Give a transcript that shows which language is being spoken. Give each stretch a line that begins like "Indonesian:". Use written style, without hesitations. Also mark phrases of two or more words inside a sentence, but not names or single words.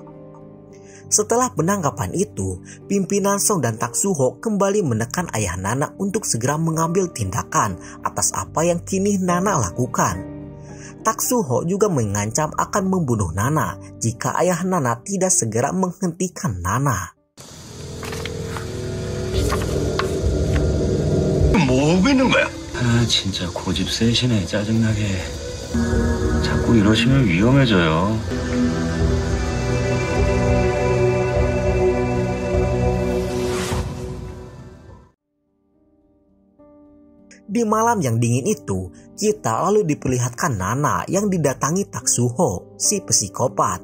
Indonesian: Setelah penangkapan itu, pimpinan Song dan Tak Suho kembali menekan ayah Nana untuk segera mengambil tindakan atas apa yang kini Nana lakukan. Tak Suho juga mengancam akan membunuh Nana jika ayah Nana tidak segera menghentikan Nana.
Korean: 뭐 하고 있는 거야? 진짜 고집 세시네. 짜증나게. 자꾸 이러시면 위험해져요.
Indonesian: Di malam yang dingin itu, kita lalu diperlihatkan Nana yang didatangi Tak Suho, si psikopat.